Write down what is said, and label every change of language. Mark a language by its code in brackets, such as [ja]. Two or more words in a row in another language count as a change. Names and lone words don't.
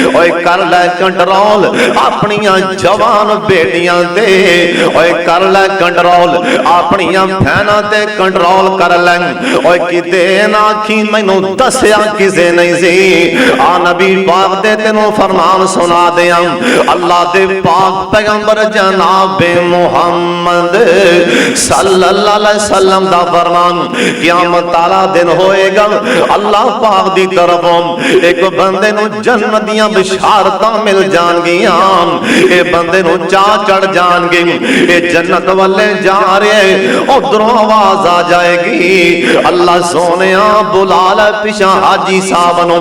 [pa] اوئے کر لے کنٹرول اپنیاں جوان دھیاں تے، اوئے کر لے کنٹرول اپنیاں بھیناں تے کنٹرول کر لے. اوئے کتے نا آکھیں مینوں دسیا کسے نہیں سی، آ نبی پاک دے تینوں فرمان سنا دیاں. اللہ دے پاک پیغمبر جناب محمد [ar] صلى الله عليه وسلم [pa] دا فرمان، قیامت والا دن ہوئے گا اللہ پاک دی طرفوں اک بندے نوں جنت دیاں بشارتاں مل جان گیاں. اے بندے نوں چاہ چڑھ جان گے اے جنت والے جا رہے، ادھروں آواز آ جائے گی اللہ سونیا بلا لے پچھا حاجی صاحب نوں.